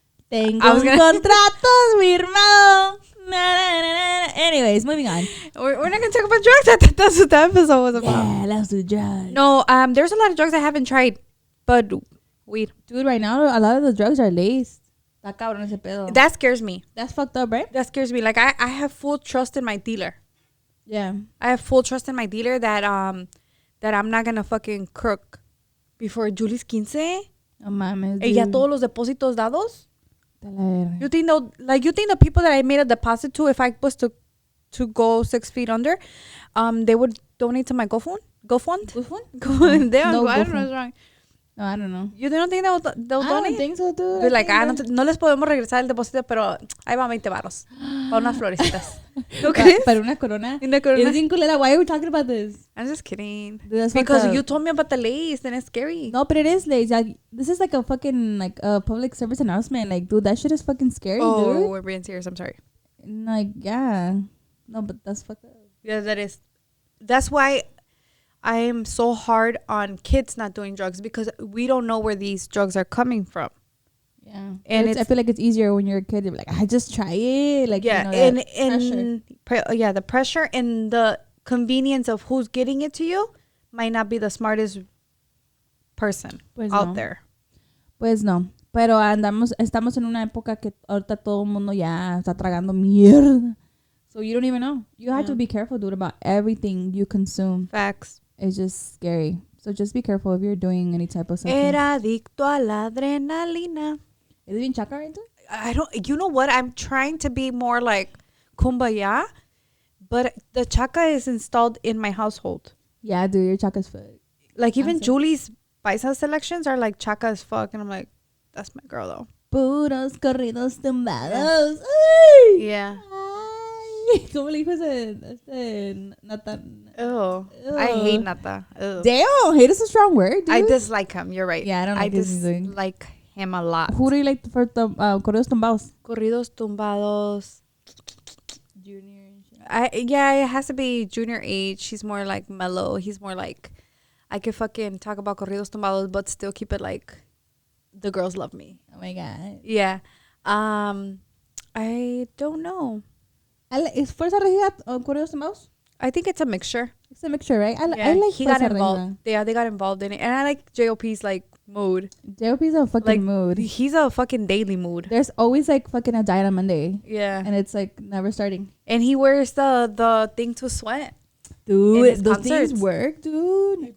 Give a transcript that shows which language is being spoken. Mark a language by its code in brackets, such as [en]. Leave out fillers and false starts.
[es] Tengo un contratos firmado. [en] Anyways, moving on. We're not gonna talk about drugs. I thought that's what the episode was about. Yeah, let's do drugs. No, there's a lot of drugs I haven't tried, but weed. Dude, right now a lot of the drugs are laced. [es] Está cabrón ese pedo. [en] That scares me. That's fucked up, right? That scares me. Like I have full trust in my dealer. Yeah. I have full trust in my dealer that I'm not gonna fucking crook before Julie's 15. [es] No mames. Y ya todos los depósitos dados. De la verga. [en] You think the people that I made a deposit to, if I was to go 6 feet under, they would donate to my GoFund? GoFund? No, I don't know what's wrong. No, I don't know. You don't think they'll donate? I don't think so, dude. They're like, [es] no les podemos regresar el depósito, pero ahí va 20 varos para unas florecitas. ¿No crees? Para una corona. Una corona. Es bien culera. [en] Why are we talking about this? I'm just kidding. Dude, because you told me about the lace and it's scary. No, but it is lace. Like, this is like a fucking like a public service announcement. Like, dude, that shit is fucking scary, dude. We're being serious. I'm sorry. Like, yeah. No, but that's fucked up. Yeah, that is. That's why I am so hard on kids not doing drugs, because we don't know where these drugs are coming from. Yeah, and I feel like it's easier when you're a kid. You're like, I just try it. Like, yeah, you know, pressure. The pressure and the convenience of who's getting it to you might not be the smartest person out there. [es] Pues no. Pero estamos en una época que ahorita todo el mundo ya está tragando mierda. [en] So you don't even know. You have to be careful, dude, about everything you consume. Facts. It's just scary. So just be careful if you're doing any type of substance. [es] Era adicto a la adrenalina. [en] Is it [es] bien chaca [en] right there? I don't. You know what? I'm trying to be more like kumbaya, but the chaca is installed in my household. Yeah, dude, your chaca's fuck. Like even Julie's paisa selections are like chaca as fuck, and I'm like, that's my girl though. [es] Puros corridos tumbados. [en] Yeah. [es] ¿Cómo le dijo ese Nata? [en] Oh, I hate Nata. Ew. Damn, hate is a strong word, dude. I dislike him. You're right. Yeah, I don't like his music. Dislike him a lot. Who do you like for corridos tumbados? Corridos tumbados. Junior. It has to be Junior H. He's more like mellow. He's more like, I could fucking talk about corridos tumbados, but still keep it like, the girls love me. Oh my god. Yeah. I don't know. [es] ¿Es Fuerza Regida corridos tumbados? [en] I think it's a mixture. It's a mixture, right? I like he Fuerza got involved. Regida. Yeah, they got involved in it, and I like JOP's like mood. JOP's a fucking Like, mood. He's a fucking daily mood. There's always like fucking a diet on Monday. Yeah. And it's like never starting. And he wears the thing to sweat. Dude, those things work, dude.